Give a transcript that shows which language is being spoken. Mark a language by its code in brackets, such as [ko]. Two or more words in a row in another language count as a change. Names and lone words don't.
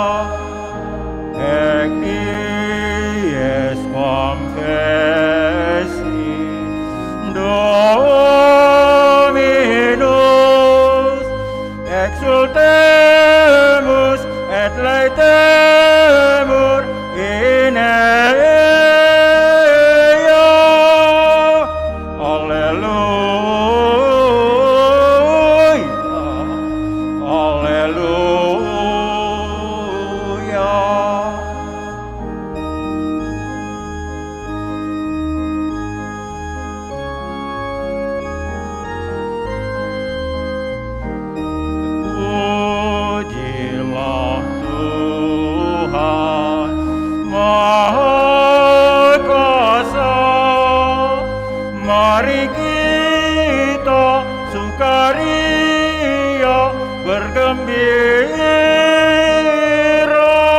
[la] Ec dies quam fecit Dominus, exultemus et laetemur in ea. Alleluia, alleluia. [id] Pujilah Tuhan Maha Kuasa, mari kita sukaria bergembira.